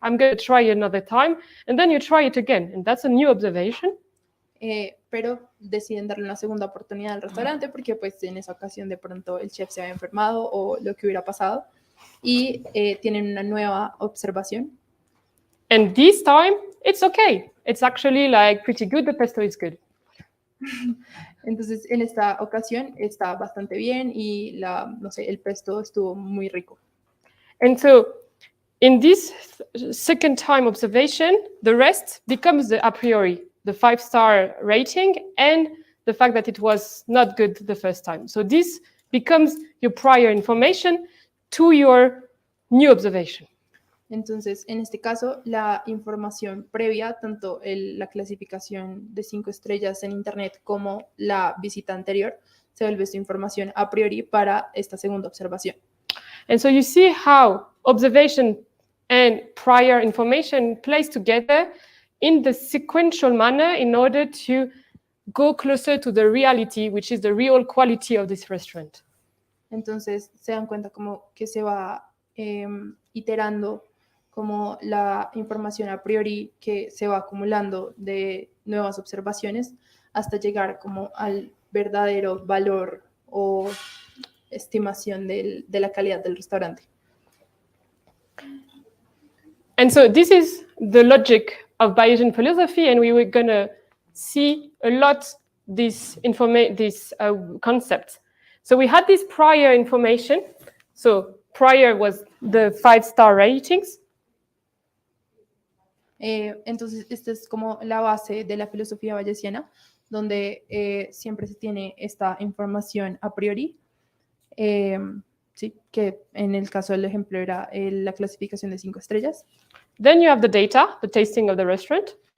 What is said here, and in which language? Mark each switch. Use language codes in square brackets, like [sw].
[en] I'm going to try another time. And then you try it again. And that's a new observation. [es] Pero deciden darle una segunda oportunidad al restaurante porque pues en esa ocasión de pronto el chef se había enfermado o lo que hubiera pasado y tienen una nueva observación. [en] And this time, it's okay. It's actually like pretty good. The pesto is good. [es] Entonces, en esta ocasión está bastante bien y el pesto estuvo muy rico. [en] And so, in this second time observation, the rest becomes the a priori, the 5-star rating, and the fact that it was not good the first time. So this becomes your prior information to your new observation. [es] Entonces, en este caso, la información previa, tanto la clasificación de 5 estrellas en Internet como la visita anterior, se vuelve su información a priori para esta segunda observación. [en] And so you see how observation and prior information plays together in the sequential manner in order to go closer to the reality, which is the real quality of this restaurant. [es] Entonces, se dan cuenta como que se va iterando como la información a priori que se va acumulando de nuevas observaciones hasta llegar como al verdadero valor o estimación de la calidad del restaurante. [en] And so this is the logic of Bayesian philosophy, and we were going to see a lot this concept. So we had this prior information. So prior was the 5-star ratings. [es] Entonces, esta es como la base de la filosofía bayesiana, donde siempre se tiene esta información a priori, sí, que en el caso del ejemplo era la clasificación de 5 estrellas. [en] Then you have the data, the tasting of the restaurant.